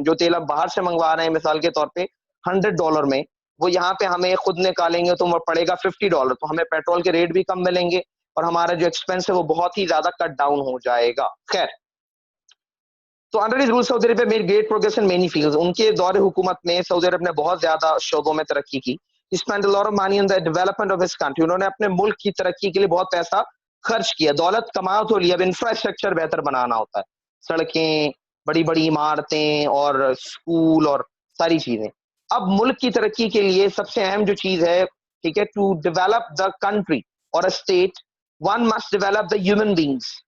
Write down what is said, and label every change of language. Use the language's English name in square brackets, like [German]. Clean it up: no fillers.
[Urdu] جو تیل آپ باہر سے منگوا رہے ہیں مثال کے طور پہ $100 میں, وہ یہاں پہ ہمیں خود نکالیں گے تو وہ پڑے گا $50, تو ہمیں پیٹرول کے ریٹ بھی کم ملیں گے اور ہمارا جو ایکسپینس ہے وہ بہت ہی زیادہ کٹ ڈاؤن ہو جائے گا. [English] خیر, تو under his rule Saudi Arab made great progress in many fields. [Urdu] ان کے دور حکومت میں سعودی عرب نے بہت زیادہ شعبوں میں ترقی کی. [English] Spend a lot of money on the development of his country. [Urdu] انہوں نے اپنے ملک کی ترقی کے لیے بہت پیسہ خرچ کیا. دولت کماؤ تو لیا, اب انفراسٹرکچر بہتر بنانا ہوتا ہے, سڑکیں, بڑی بڑی عمارتیں اور اسکول اور ساری چیزیں. اب ملک کی ترقی کے لیے سب سے اہم جو چیز ہے, ٹھیک ہے, [English] To develop the country اور state, one must develop the human beings.